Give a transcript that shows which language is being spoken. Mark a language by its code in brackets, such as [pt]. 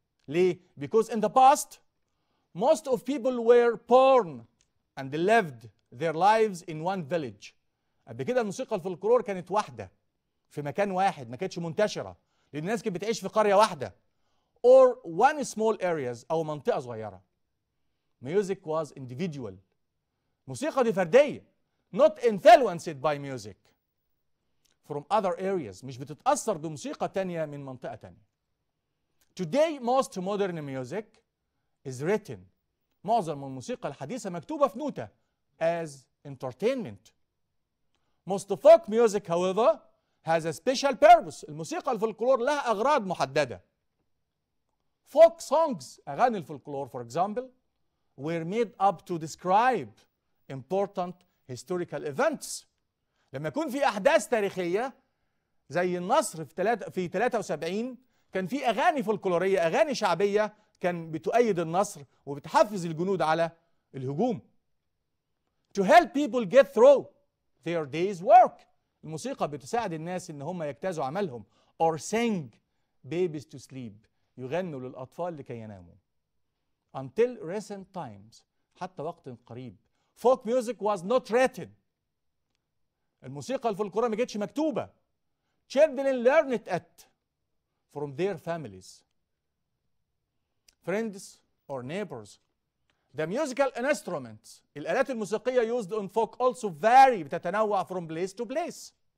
[en] ليه؟ Because in the past most of people were born and lived their lives in one village. [ar] قبل كده الموسيقى الفولكلور كانت واحدة في مكان واحد، ما كانتش منتشرة، لأن الناس كانت بتعيش في قرية واحدة [en] or one small areas [ar] أو منطقة صغيرة. [en] Music was individual. [ar] موسيقى دي فردية. [en] Not influenced by music from other areas. [ar] مش بتتأثر بموسيقى تانية من منطقة تانية. [en] Today most modern music is written. [ar] معظم الموسيقى الحديثة مكتوبة في نوتة [en] as entertainment. Most folk music however has a special purpose. [ar] الموسيقى الفولكلور لها أغراض محددة. [en] Folk songs [ar] أغاني الفولكلور [en] for example were made up to describe important historical events. [ar] لما يكون في أحداث تاريخية زي النصر في 73 كان في أغاني فولكلورية، أغاني شعبية كان بتؤيد النصر وبتحفز الجنود على الهجوم. [en] To help people get through their day's work. [ar] الموسيقى بتساعد الناس إن هم يجتازوا عملهم. [en] Or sing babies to sleep. [ar] يغنوا للأطفال لكي يناموا. [en] Until recent times. [ar] حتى وقت قريب. [en] Folk music was not written. [ar] الموسيقى الفولكلورية ما كانتش مكتوبة. [en] Children learned it from their families, friends or neighbors. The musical instruments, [ar] الآلات الموسيقية [en] used on folk also vary بتتنوع from place to place.